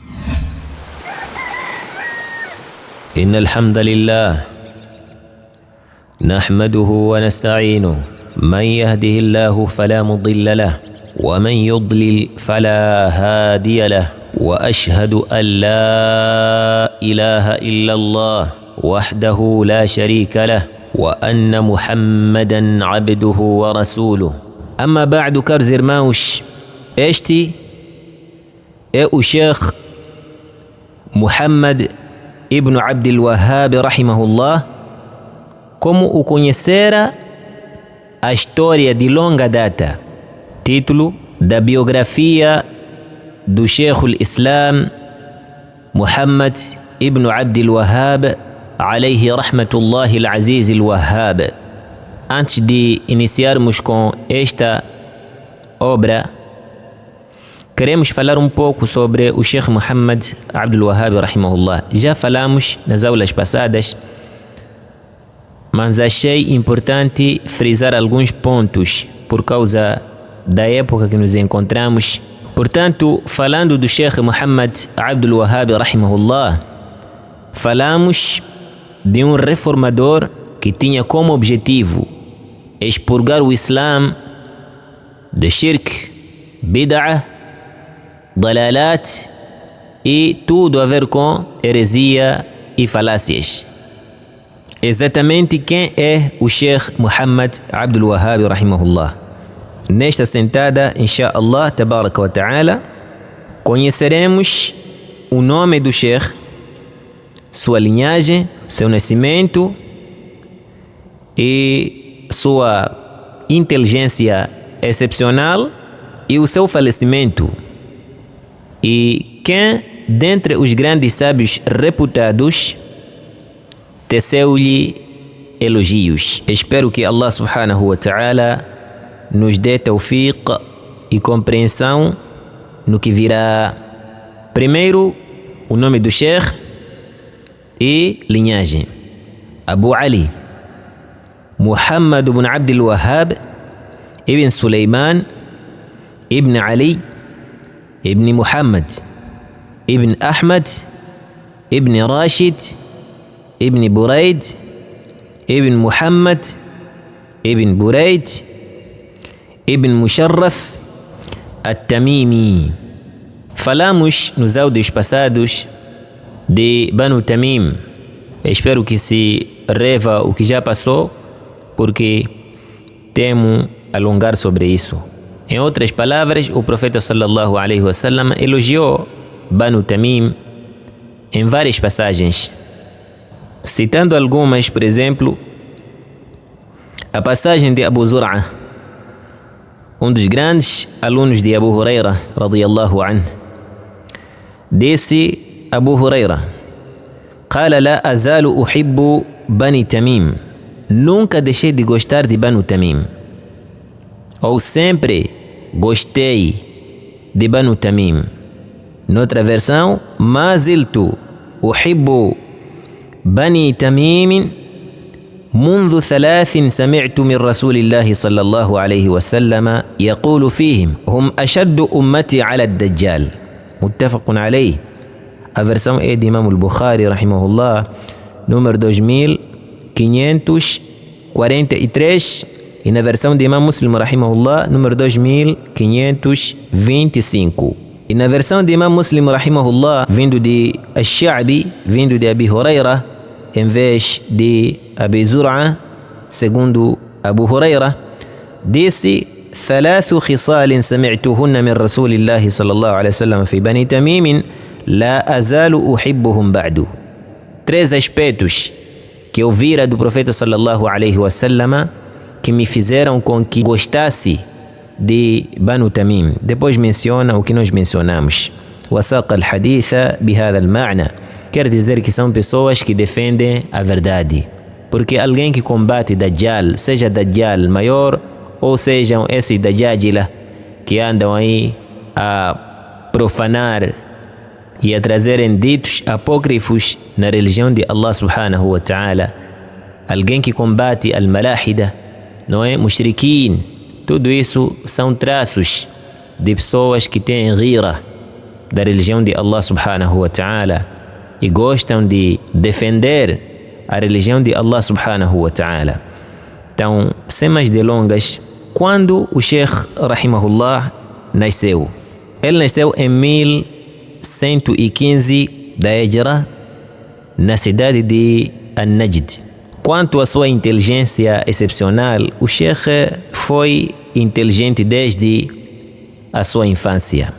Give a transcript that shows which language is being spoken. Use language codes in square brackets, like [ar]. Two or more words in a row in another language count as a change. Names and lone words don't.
[ar] إن الحمد لله نحمده ونستعينه، من يهده الله فلا مضل له ومن يضلل فلا هادي له، وأشهد أن لا إله إلا الله وحده لا شريك له، وأن محمدا عبده ورسوله. أما بعد, [pt] caros irmãos, este é o Sheikh Muhammad ibn Abdul Wahhab rahimahullah, como o conhecera a história de longa data. Título da biografia do Sheikh al-Islam Muhammad ibn Abdul Wahhab [ar] عليه رحمة الله العزيز الوهاب. [pt] Antes de iniciarmos com esta obra, queremos falar um pouco sobre o Sheikh Muhammad Abdul Wahhab rahimahullah. Já falamos nas aulas passadas, mas achei importante frisar alguns pontos por causa da época que nos encontramos. Portanto, falando do Sheikh Muhammad Abdul Wahhab rahimahullah, falamos de um reformador que tinha como objetivo expurgar o Islã de [ar] شرك، بدعة، ضلالات [pt] e tudo a ver com heresia e falácias. Exatamente quem é o Sheikh Muhammad Abdul Wahhab rahimahullah. Nesta sentada, [ar] إن شاء الله تبارك وتعالى, [pt] conheceremos o nome do Sheikh, sua linhagem, seu nascimento e sua inteligência excepcional e o seu falecimento, e quem dentre os grandes sábios reputados teceu-lhe elogios. Espero que [ar] الله سبحانه وتعالى [pt] nos dê tawfiq e compreensão no que virá. Primeiro, o nome do Sheikh e linhagem. Abu Ali Muhammad ibn Abdul Wahhab ibn Sulaiman ibn Ali ibn Muhammad ibn Ahmad ibn Rashid ibn Buraid ibn Muhammad ibn Buraid ibn Musharraf At-Tamimi. Falamos nos áudios passados de Banu Tamim. Espero que se reva o que já passou, porque temo alongar sobre isso. Em outras palavras, o profeta [ar] صلى الله عليه وسلم [pt] elogiou Banu Tamim em várias passagens, citando algumas. Por exemplo, a passagem de Abu Zur'a, um dos grandes alunos de Abu Huraira [ar] رضي الله عنه. [pt] Disse Abu Huraira: [ar] "قال لا أزال أحب بني تميم." [pt] Nunca deixei de gostar de Banu Tamim, ou sempre gostei de Banu Tamim. Noutra versão, [ar] ما زلت أحب بني تميم منذ 3 سمعت من رسول الله صلى الله عليه وسلم يقول فيهم هم أشد أمتي على الدجال. متفق عليه. [pt] A versão é de Imam al-Bukhari rahimahullah, número 2543, e na versão de Imam Muslim rahimahullah, número 2525. E na versão de Imam Muslim rahimahullah, vindo de Ash-Sha'bi, vindo de Abi Huraira, em vez de Abi Zur'a, segundo Abu Huraira, [ar] disse: "3 خصال سمعتهن من رسول الله صلى الله عليه وسلم في بني تميم لا أزال أحبهم بعد." [pt] 3 aspectos que eu vira do profeta [ar] صلى الله عليه وسلم [pt] que me fizeram com que gostasse de Banu Tamim. Depois menciona o que nós mencionamos. [ar] وساق الحديث بهذا المعنى. [pt] Quer dizer que são pessoas que defendem a verdade. Porque alguém que combate Dajjal, seja Dajjal maior ou sejam esses Dajjajila que andam aí a profanar e a trazerem ditos apócrifos na religião de [ar] الله سبحانه وتعالى, [pt] alguém que combate al-malahida, não é? Mushrikin, tudo isso são traços de pessoas que têm ghira da religião de [ar] الله سبحانه وتعالى [pt] e gostam de defender a religião de [ar] الله سبحانه وتعالى. [pt] Então, sem mais delongas, quando o Sheikh rahimahullah nasceu? Ele nasceu em 1115 da Hijra, na cidade de An-Najd. Quanto à sua inteligência excepcional, o Sheikh foi inteligente desde a sua infância.